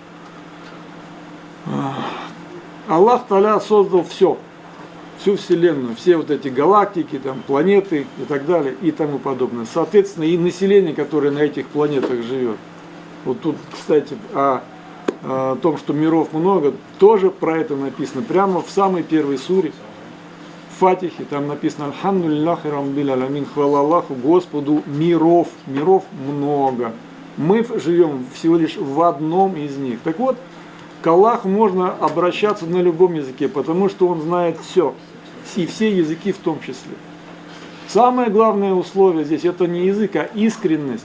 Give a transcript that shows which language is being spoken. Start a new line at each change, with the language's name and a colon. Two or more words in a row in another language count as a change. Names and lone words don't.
Russian: Аллах Та'аля создал все, всю Вселенную, все вот эти галактики, там, планеты и так далее и тому подобное. Соответственно, и население, которое на этих планетах живет. Вот тут, кстати, о том, что миров много, тоже про это написано. Прямо в самой первой суре, в Фатихе, там написано
Arabic: «الحمد لله رب العالمين»,
Russian: хвала Аллаху, Господу миров, миров много. Мы живем всего лишь в одном из них. Так вот, к Аллаху можно обращаться на любом языке, потому что Он знает все, и все языки в том числе. Самое главное условие здесь, это не язык, а искренность.